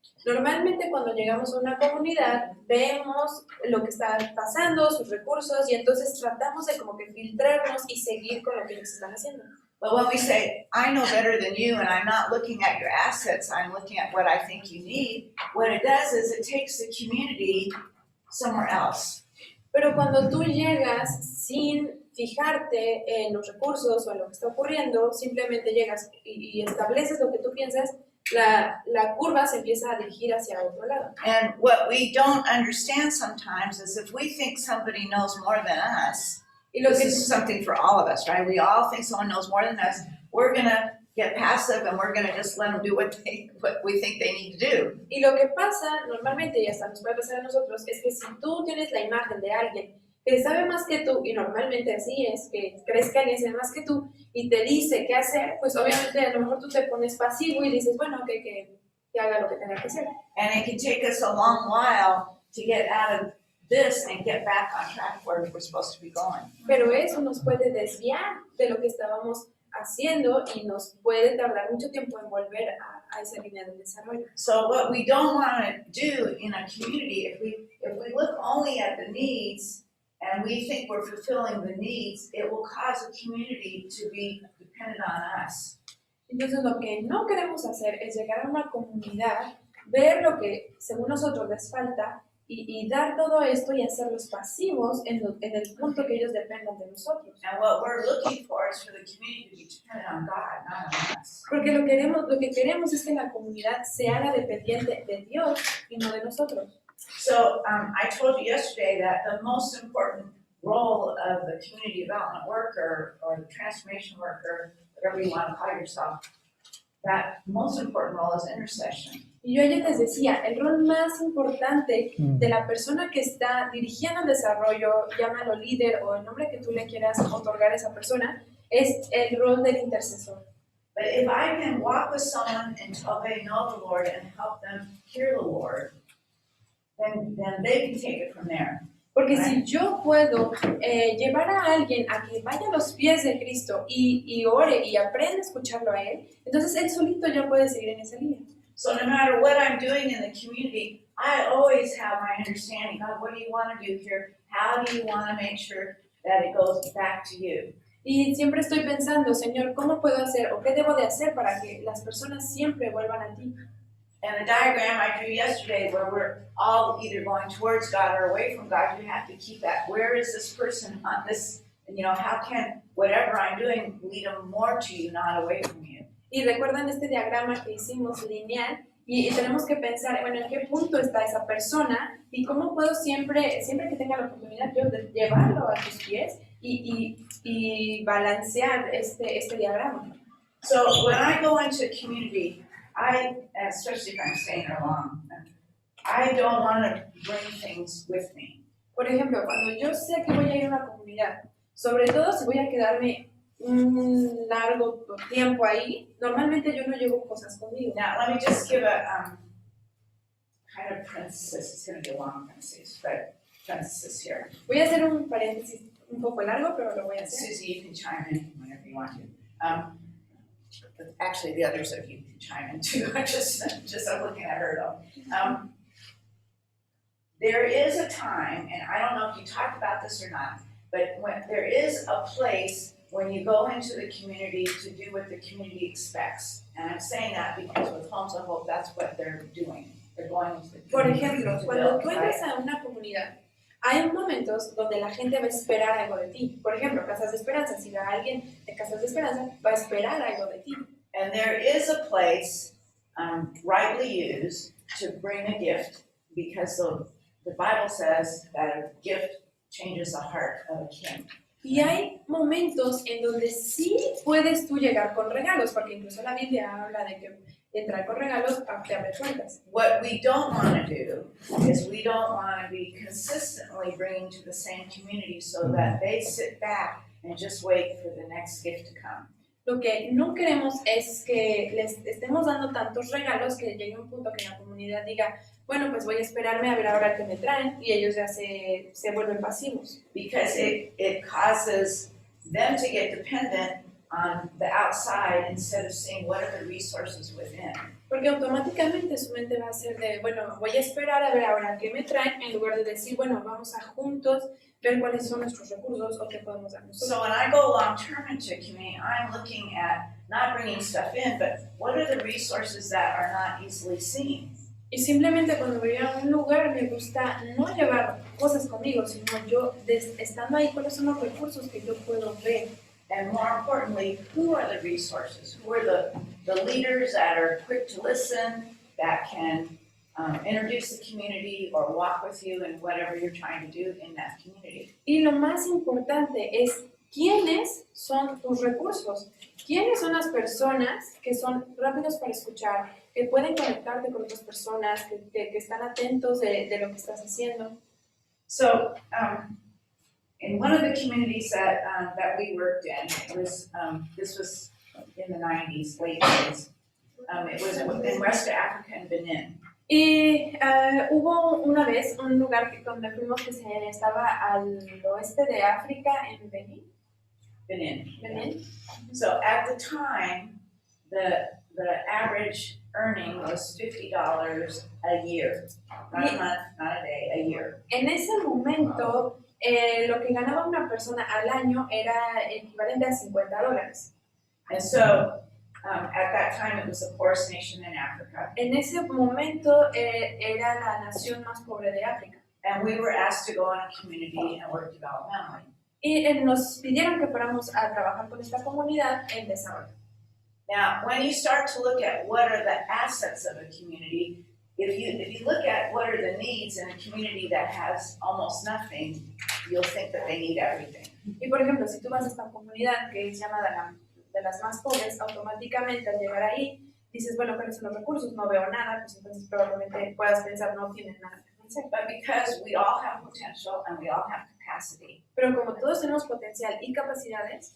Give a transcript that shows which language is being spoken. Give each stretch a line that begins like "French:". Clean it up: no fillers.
Spanish: Normalmente cuando llegamos a una comunidad vemos lo que está pasando, sus recursos y entonces tratamos de como que filtrarnos y seguir con lo que ellos están haciendo.
English: But when we say, I know better than you and I'm not looking at your assets, I'm looking at what I think you need, what it does is it takes the community somewhere else.
Spanish: Pero cuando tú llegas sin fijarte en los recursos o en lo que está ocurriendo, simplemente llegas y estableces lo que tú piensas, la curva se empieza a dirigir hacia otro lado.
English: And what we don't understand sometimes is if we think somebody knows more than us,
Spanish: Y lo
English: this
Spanish: que,
English: is something for all of us, right? We all think someone knows more than us. We're gonna get passive and we're gonna just let them do what we think they need to do.
Spanish: y lo que pasa normalmente, y hasta nos puede pasar a nosotros, es que si tú tienes la imagen de alguien que sabe más que tú, y normalmente así es, que crees que alguien sabe más que tú, y te dice qué hacer, pues obviamente a lo mejor tú te pones pasivo y dices, bueno, que haga lo que tenga que hacer.
English: And it can take us a long while to get out of this and get back on track where we're supposed to be going.
Spanish: Pero eso nos puede desviar de lo que estábamos haciendo y nos puede tardar mucho tiempo en volver a esa línea de desarrollo.
English: So what we don't want to do in a community, if we look only at the needs and we think we're fulfilling the needs, it will cause a community to be dependent on us.
Spanish: Entonces lo que no queremos hacer es llegar a una comunidad, ver lo que según nosotros les falta y dar todo esto y hacerlos pasivos en el punto que ellos dependan de nosotros.
English: And what we're looking for is for the community to be dependent on God, not on us.
Spanish: Porque lo que queremos es que la comunidad se haga dependiente de Dios y no de nosotros.
English: So I told you yesterday that the most important role of the community development worker or the transformation worker, whatever you want to call yourself, that most important role is intercession.
Spanish: Y yo ayer les decía, el rol más importante de la persona que está dirigiendo el desarrollo, llámalo líder o el nombre que tú le quieras otorgar a esa persona, es el rol del intercesor.
English: But if I can walk with someone until they know the Lord and help them hear the Lord, then they can take it from there.
Spanish: Porque si yo puedo llevar a alguien a que vaya a los pies de Cristo y ore y aprenda a escucharlo a Él, entonces Él solito ya puede seguir en esa línea.
English: So no matter what I'm doing in the community, I always have my understanding. God, what do you want to do here? How do you want to make sure that it goes back to you?
Spanish: Y siempre estoy pensando, Señor, ¿cómo puedo hacer o qué debo de hacer para que las personas siempre vuelvan a ti?
English: And the diagram I drew yesterday where we're all either going towards God or away from God, you have to keep that. Where is this person on this, how can whatever I'm doing lead them more to you, not away from you?
Spanish: Y recuerdan este diagrama que hicimos lineal y tenemos que pensar, bueno, en qué punto está esa persona y cómo puedo siempre que tenga la oportunidad yo de llevarlo a tus pies y balancear este diagrama.
English: So when I go into a community, especially if I'm staying there long, I don't want to bring things with me.
Spanish: Por ejemplo, cuando yo sé que voy a ir a una comunidad, sobre todo si voy a quedarme un largo tiempo ahí, normalmente yo no llevo cosas conmigo.
English: Now, let me just give a kind of parenthesis. It's going to be a long parenthesis, but parenthesis here.
Spanish: Voy a hacer un paréntesis un poco largo, pero lo voy a hacer.
English: Susie, you can chime in whenever you want to. But actually, the others of you can chime in too. I'm looking at her though. There is a time, and I don't know if you talked about this or not, but when there is a place when you go into the community to do what the community expects. And I'm saying that because with Homes of Hope, that's what they're doing. They're going into the
Spanish: Por
English: community
Spanish: ejemplo,
English: to
Spanish: cuando
English: build,
Spanish: tú entras a una comunidad, hay momentos donde la gente va a esperar algo de ti. Por ejemplo, Casas de Esperanza, si va alguien de Casas de Esperanza, va a esperar algo de ti.
English: And there is a place, rightly used, to bring a gift because the Bible says that a gift changes the heart of a king.
Spanish: Y hay momentos en donde sí puedes tú llegar con regalos, porque incluso la Biblia habla de que entrar con regalos te abre puertas.
English: What we don't want to do is we don't want to be consistently bringing to the same community so that they sit back and just wait for the next gift to come.
Spanish: Lo que no queremos es que les estemos dando tantos regalos que llegue un punto que la comunidad diga, bueno, pues voy a esperarme a ver ahora qué me traen, y ellos ya se vuelven pasivos.
English: Because it causes them to get dependent on the outside instead of seeing what are the resources within.
Spanish: Porque automáticamente su mente va a ser de, bueno, voy a esperar a ver ahora qué me traen, en lugar de decir, bueno, vamos a juntos ver cuáles son nuestros recursos o qué podemos dar nosotros.
English: So when I go long term into a community, I'm looking at not bringing stuff in, but what are the resources that are not easily seen?
Spanish: Y simplemente cuando voy a un lugar me gusta no llevar cosas conmigo, sino yo estando ahí, cuáles son los recursos que yo puedo ver.
English: And more importantly, who are the resources? Who are the leaders that are quick to listen, that can introduce the community or walk with you in whatever you're trying to do in that community?
Spanish: Y lo más importante es quiénes son tus recursos, quiénes son las personas que son rápidos para escuchar, que pueden conectarte con otras personas, que están atentos de lo que estás haciendo.
English: So, in one of the communities that we worked in, it was this was in the 90s, late 90s. It was in West Africa in Benin.
Spanish: Y hubo una vez un lugar donde fuimos que estaba al oeste de África, en Benín.
English: Benin.
Spanish: Benin.
English: So at the time, the average earning was $50 a year, not a month, not a day, a year.
Spanish: En ese momento, lo que ganaba una persona al año era equivalente a $50.
English: And so at that time, it was the poorest nation in Africa.
Spanish: En ese momento era la nación más pobre de África.
English: And we were asked to go in a community and work developmentally.
Spanish: Y nos pidieron que fuéramos a trabajar con esta comunidad en desarrollo.
English: Now, when you start to look at what are the assets of a community, if you look at what are the needs in a community that has almost nothing, you'll think that they need everything.
Spanish: Y por ejemplo, si tú vas a esta comunidad que es llamada de las más pobres, automáticamente al llegar ahí dices, bueno, ¿cuáles son los recursos? No veo nada, pues entonces probablemente puedas pensar, no tienen nada que hacer.
English: But because we all have potential and we all have capacity,
Spanish: Pero como todos tenemos potencial y capacidades,